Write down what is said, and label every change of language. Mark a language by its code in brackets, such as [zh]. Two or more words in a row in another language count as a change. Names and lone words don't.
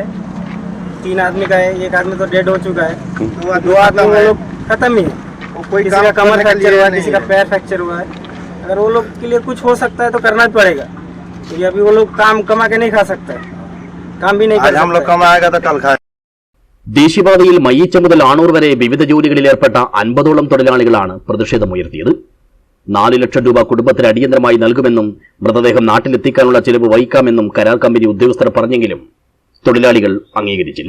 [hi] 3 आदमी का है, एक आदमी तो डेड हो चुका है, 2 आदमी वो लोग खत्म ही है. कोई किसी का कमर फ्रैक्चर हुआ है, किसी का पैर फ्रैक्चर हुआ है. अगर वो लोग के लिए कुछ हो सकता है तो करना ही पड़ेगा, क्योंकि अभी वो लोग काम कमा के नहीं खा सकते, काम भी नहीं कर सकते. हम लोग कमाएगा तो कल खाए. [ml] ദേശീയപാതയിൽ മയ്യിച്ച മുതൽ ആണൂർ വരെ വിവിധ ജോലികളിൽ ഏർപ്പെട്ട 50ഓളം തൊഴിലാളികളാണ് പ്രതിഷേധമുയർത്തിയത്. 4 ലക്ഷം രൂപ കുടുംബത്തിന് അടിയന്തരമായി നൽകുമെന്നും മൃതദേഹം നാട്ടിലെത്തിക്കാനുള്ള ചിലവ് വഹിക്കാമെന്നും കരാർ കമ്പനി ഉദ്യോഗസ്ഥർ പറഞ്ഞെങ്കിലും തൊഴിലാളികൾ അംഗീകരിച്ചില്ല.